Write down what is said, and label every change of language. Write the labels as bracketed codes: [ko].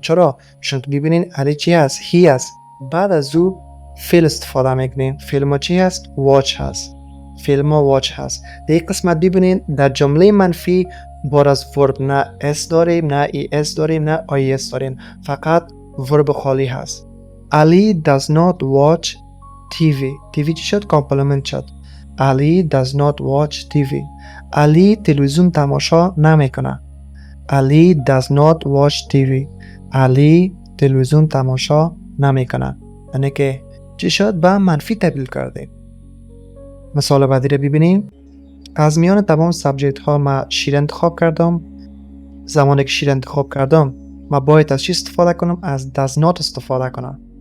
[fa] چرا؟ چون ببینین علی چی هست؟ he هست. بعد از او فعل استفاده میکنیم. فعل ما چی هست؟ watch هست. فعل ما watch هست. در یک قسمت ببینین در جمله منفی بار از ورب نه s داریم، نه es داریم، نه is داریم. فقط ورب خالی هست. [en] Ali does not watch TV. [fa] TV چی شد؟ کامپلمنت شد. [en] Ali does not watch TV. [fa] علی تلویزیون تماشا نمیکنه. [en] Ali does not watch TV. [fa] علی تلویزیون تماشا نمیکنه. یعنی که چی شد؟ به منفی تبدیل کردیم. مثال بعدی رو ببینیم. از میان تمام سابجکت ها ما شیر انتخاب کردم. زمانی که شیر انتخاب کردم ما باید از چی استفاده کنم؟ از does not استفاده کنم.